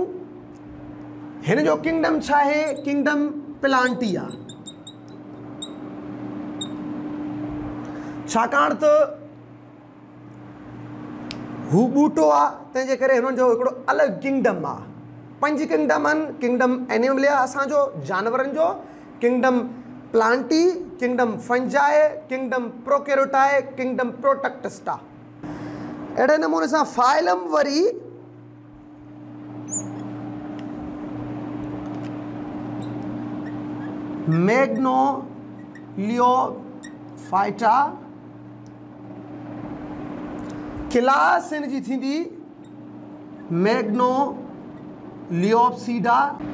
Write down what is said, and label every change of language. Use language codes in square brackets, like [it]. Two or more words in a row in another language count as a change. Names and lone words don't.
[sd] हिन जो किंगडम छा आहे, [en] Kingdom Plantae [sd] आहे। छाकाणि त हू ॿूटो आहे, तंहिंजे करे हिननि जो हिकिड़ो अलॻि किंगडम आहे। 5 किंगडम आहिनि। [en] Kingdom Animalia [sd] असांजो जानवरनि जो, [en] Kingdom Plantae, Kingdom Fungae, Kingdom Prokaryotae, Kingdom Protoctista. [sd] अहिड़े नमूने सां फाइलम वरी मैग्नोलियोफाइटा, क्लास इन जी थींदी मैग्नोलियोप्सीडा।